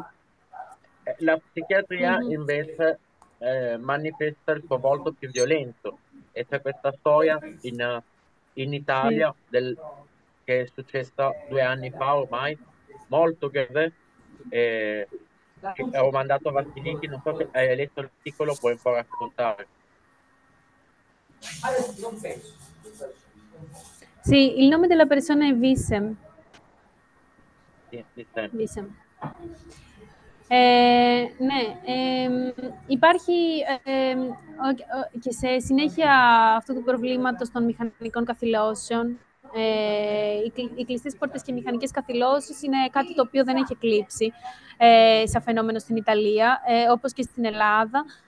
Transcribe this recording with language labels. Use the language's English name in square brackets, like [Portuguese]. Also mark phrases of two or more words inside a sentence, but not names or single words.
[Italian] La psichiatria invece manifesta il suo volto più violento e c'è questa storia in Italia che è successa 2 anni fa ormai, molto grave, che ho mandato a Vasiliki, non so se hai letto l'articolo, puoi un po' raccontare. Sì, il nome della persona è Vissem. Sì, Vissem. [Greek] Ναι, υπάρχει και σε συνέχεια αυτού του προβλήματος των μηχανικών καθυλώσεων, οι κλειστές πόρτες και οι μηχανικές καθυλώσεις είναι κάτι το οποίο δεν έχει εκλείψει σαν φαινόμενο στην Ιταλία, όπως και στην Ελλάδα.